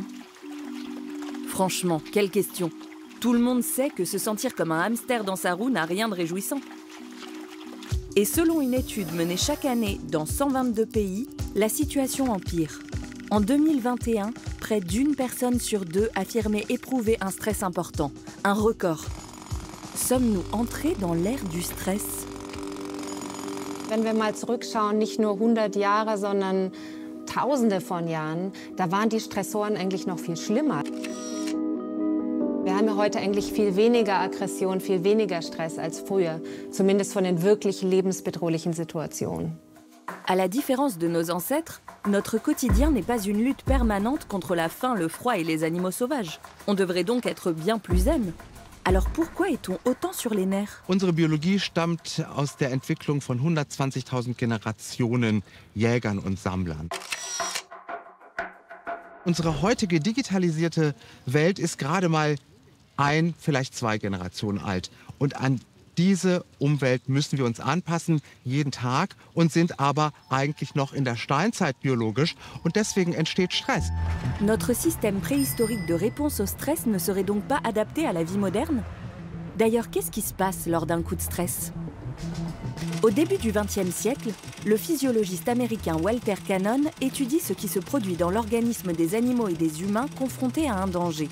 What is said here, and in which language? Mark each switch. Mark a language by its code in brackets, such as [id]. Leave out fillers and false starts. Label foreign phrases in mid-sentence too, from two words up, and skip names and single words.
[fr] Franchement, quelle question! Tout le monde sait que se sentir comme un hamster dans sa roue n'a rien de réjouissant. Et selon une étude menée chaque année dans 122 pays, la situation empire. En 2021, près d'une personne sur deux affirmait éprouver un stress important, un record. Sommes-nous entrés dans l'ère du stress? [de] Wenn wir mal zurückschauen, nicht nur 100 Jahre, sondern Tausende von Jahren, da waren die Stressoren eigentlich noch viel schlimmer. Wir haben ja heute eigentlich viel weniger Aggression, viel weniger Stress als früher, zumindest von den wirklich lebensbedrohlichen Situationen. [fr] À la différence de nos ancêtres, notre quotidien n'est pas une lutte permanente contre la faim, le froid et les animaux sauvages. On devrait donc être bien plus zen. Alors pourquoi est-on autant sur les nerfs? [de] Unsere Biologie stammt aus der Entwicklung von 120.000 Generationen Jägern und Sammlern. Unsere heutige digitalisierte Welt ist gerade mal vielleicht 2 Generationen alt. Und an diese Umwelt müssen wir uns anpassen, jeden Tag, und sind aber eigentlich noch in der Steinzeit biologisch. Und deswegen entsteht Stress. [fr] Notre système préhistorique de réponse au stress ne serait donc pas adapté à la vie moderne? D'ailleurs, qu'est-ce qui se passe lors d'un coup de stress? Au début du XXe siècle, le physiologiste américain Walter Cannon étudie ce qui se produit dans l'organisme des animaux et des humains confrontés à un danger.